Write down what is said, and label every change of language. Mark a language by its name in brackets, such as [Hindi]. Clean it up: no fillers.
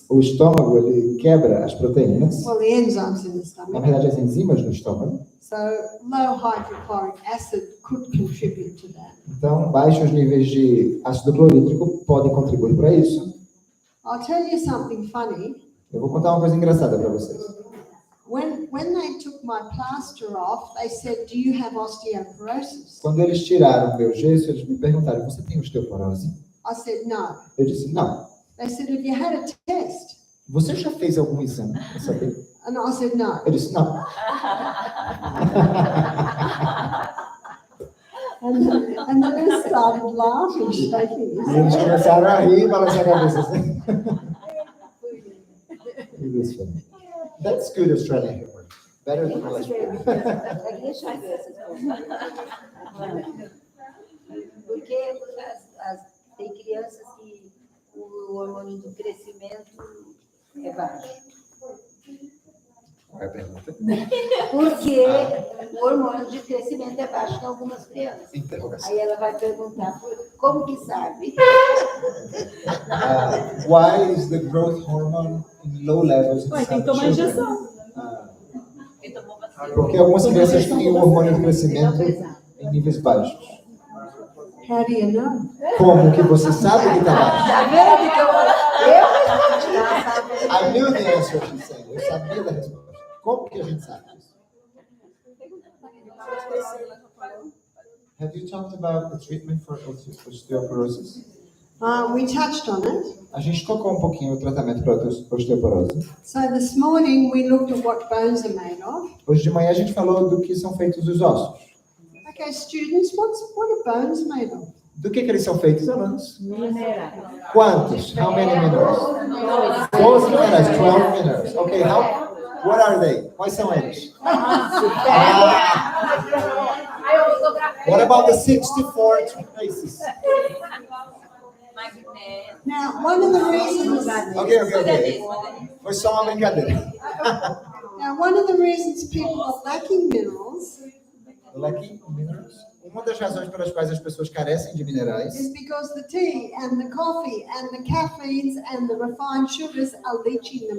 [Portuguese] O estômago, ele quebra as proteínas, [English] Well, the enzymes in the [Portuguese] na [English] stomach. [Portuguese] verdade as enzimas no estômago. [English] So low hydrochloric acid could contribute to that. [Portuguese] Então, baixos níveis de ácido clorídrico podem contribuir para isso. [English] I'll tell you something funny. [Portuguese] Eu vou contar uma coisa engraçada para vocês. [English] When they took my plaster off, they said, "Do you have osteoporosis?" [Portuguese] Quando eles tiraram o meu gesso, eles me perguntaram, você tem osteoporose? [English] I said, "No." [Portuguese] Eu disse, não. [English] They said, "Have you had a test?" [Portuguese] Você já fez algum exame para saber? [English] And I said, "No." [Portuguese] Eu disse, não. [English] And then they started laughing, shaking. [Portuguese] E eles começaram a rir e balançar a cabeça assim. [English] That's good Australian humor. Better than English. [Portuguese] Deixa eu ver essas coisas. Porque tem crianças que o hormônio do crescimento é baixo. Qual é a pergunta? Porque o hormônio de crescimento é baixo em algumas crianças. Interrogação. Aí ela vai perguntar, como que sabe? [English] Why is the growth hormone in low levels in [Portuguese] Ué, tem [English] some [Portuguese] que tomar [English] children? [Portuguese] injeção. Porque algumas crianças têm o hormônio de crescimento em níveis baixos. [English] How do you know? [Portuguese] Como que você sabe que está baixo? Tá vendo que eu respondi? [English] I knew the answer she said. [Portuguese] Eu sabia da resposta. Como que a gente sabe isso? [English] Have you talked about the treatment for osteoporosis? We touched on it. [Portuguese] A gente tocou um pouquinho o tratamento para osteoporose. [English] So this morning we looked at what bones are made of. [Portuguese] Hoje de manhã a gente falou do que são feitos os ossos. [English] Okay, students, what are bones made of? [Portuguese] Do que eles são feitos, alunos? Quantos? [English] How many minerals? 12 minerals, 12 minerals. Okay, what are they? [Portuguese] Quais são eles? [English] What about the 64 traces? Now, one of the reasons. [Portuguese] Okay. Foi só uma brincadeira. [English] Now, one of the reasons people are lacking minerals Lacking minerals. [Portuguese] Uma das razões pelas quais as pessoas carecem de minerais [English] is because the tea and the coffee and the caffeines and the refined sugars are leaching them